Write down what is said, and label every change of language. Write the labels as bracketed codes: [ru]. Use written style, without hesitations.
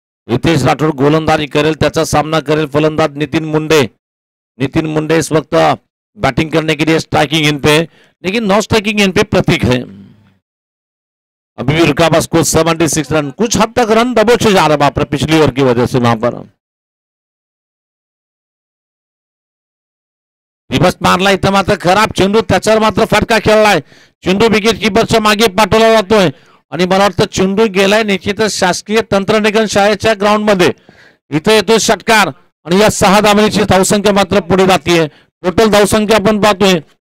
[mr] रितेश राठोड गोलंदाजी करेल, त्याचा सामना करेल फलंदाज नितिन मुंडे। [hi] नितिन मुंडे इस वक्त बैटिंग करने के लिए स्ट्राइकिंग इन पे, लेकिन नॉन स्ट्राइकिंग इन पे प्रतीक है। अभी भी रुका बस को 76 रन, कुछ हद तक रन दबोचे जा रहा है पिछली ओवर की वजह से वहां पर। [mr] दिवस मारला इथं मात्र खराब चेंडू, त्याच्यावर मात्र फटका खेळलाय, चेंडू विकेट कीपरच्या मागे पाठवला जातोय आणि मला वाटतं चेंडू गेलाय निश्चितच शासकीय तंत्रनिकेतन शाळेच्या ग्राउंड मध्ये। इथं येतोय षटकार आणि या 6 धावांची धावसंख्या मात्र पुढे जातीये, टोटल धावसंख्या आपण पाहतोय